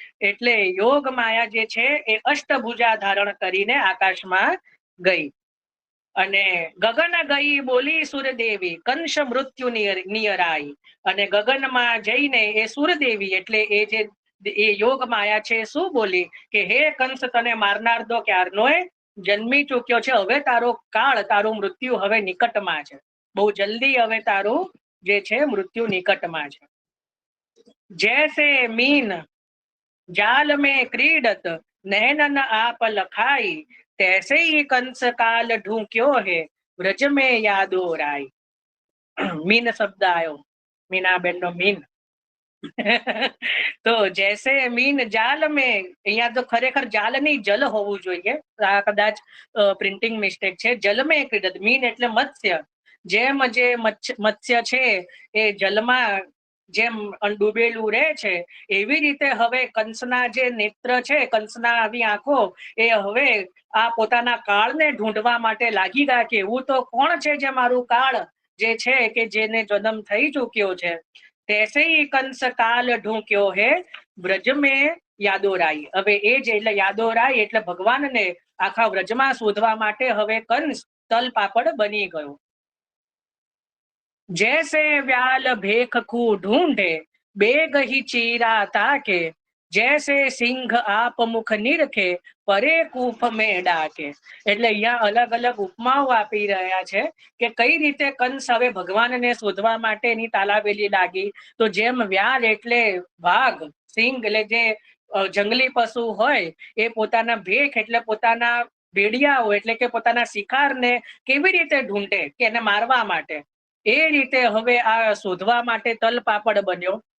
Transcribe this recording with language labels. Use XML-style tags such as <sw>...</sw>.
<gu>એટલે યોગ માયા જે છે એ અષ્ટભુજા ધારણ કરીને આકાશમાં ગઈ અને</gu> <hi>ગગન ગઈ બોલી સુરદેવી કંસ મૃત્યુ નિયરાઈ,</hi> <gu>અને ગગનમાં જઈને એ સુરદેવી એટલે એ જે એ યોગ માયા છે શું બોલી કે હે કંસ, તને મારનાર તો ક્યારનો જન્મી ચૂક્યો છે, હવે તારો કાળ, તારું મૃત્યુ હવે નિકટમાં છે, બહુ જલ્દી હવે તારું જે છે મૃત્યુ નિકટમાં છે.</gu> <hi>જૈસે મીન જાલ में क्रीडत नैनन आप लखाई तैसे ही कंस काल ढूंक्यो है ब्रज में यादो राय.</hi> <gu>મીન શબ્દ આવ્યો, મીનાબેન નો મીન. તો</gu> <hi>જૈસે મીન જાલ મેં,</hi> <gu>અહીંયા તો ખરેખર જાલની જલ હોવું જોઈએ, આ કદાચ પ્રિન્ટિંગ મિસ્ટેક છે.</gu> <hi>જલ મેં ક્રીડત,</hi> <gu>મીન એટલે મત્સ્ય, જેમ જે મત્સ્ય છે એ જલમાં જેમ ડૂબેલું રહે છે, એવી રીતે હવે કંસના જે નેત્ર છે, કંસના આવી આંખો, એ હવે આ પોતાના કાળને ઢૂંઢવા માટે લાગી ગયા કે એવું તો કોણ છે જે મારું કાળ જે છે કે જેને જન્મ થઈ ચૂક્યો છે.</gu> <hi>તૈસે કંસ કાલ ઢૂંક્યો હે વ્રજ મેં યાદોરાઈ.</hi> <gu>હવે એ જ એટલે યાદોરાઈ એટલે ભગવાનને આખા વ્રજમાં શોધવા માટે હવે કંસ તલ પાપડ બની ગયો.</gu> <hi>जैसे व्याल भेख को ढूंढे बेग ही चीरा ताके, जैसे સિંહ આપ મુખ નિરખે પરે કૂફ મેં ડાકે.</hi> <gu>એટલે અહીંયા અલગ અલગ ઉપમાઓ આપી રહ્યા છે કે કઈ રીતે કંસ હવે ભગવાનને શોધવા માટે એની તાલાવેલી લાગી. તો જેમ વ્યાલ એટલે વાઘ, સિંહ એટલે જે જંગલી પશુ હોય એ પોતાના ભેખ એટલે પોતાના ભેડિયાઓ એટલે કે પોતાના શિકારને કેવી રીતે ઢૂંઢે કે એને મારવા માટે, એ રીતે હવે આ શોધવા માટે તલ પાપડ બન્યો.</gu>